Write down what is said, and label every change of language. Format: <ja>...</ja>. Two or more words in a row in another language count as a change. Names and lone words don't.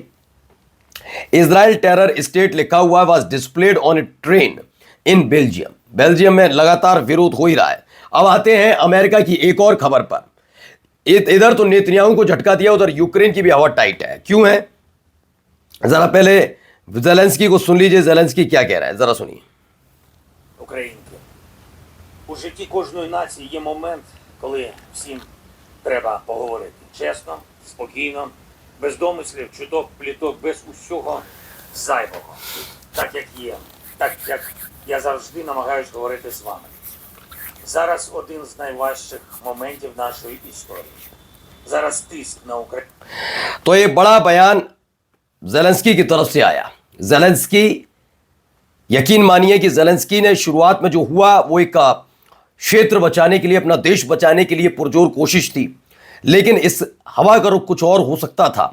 <en>Israel terror state</en> <hi>लिखा हुआ</hi> <en>was displayed on a train in Belgium.</en> <hi>बेल्जियम में लगातार विरोध हो ही रहा है। अब आते हैं अमेरिका की एक और खबर पर। इधर तो नेतन्याहू को झटका दिया, उधर यूक्रेन की भी हवा टाइट है। क्यों है, जरा पहले जेलेंस्की को सुन लीजिए, जेलेंस्की क्या कह रहा है, जरा सुनिए।</hi> <uk>Українки. У житті кожної нації є момент, коли всім треба поговорити. Чесно, спокійно, без домислів, чуток, пліток, без усього зайвого. Так, як є. Так, як я завжди намагаюсь говорити з вами. Зараз один з найважчих моментів нашої історії. Зараз тиск на Україну.</uk> <hi>तो ये बड़ा बयान जेलेंस्की की तरफ से आया। जेलेंस्की, यकीन मानिए कि जेलेंस्की ने शुरुआत में जो हुआ वो एक क्षेत्र बचाने के लिए, अपना देश बचाने के लिए पुरजोर कोशिश थी, लेकिन इस हवा का रुख कुछ और हो सकता था।</hi>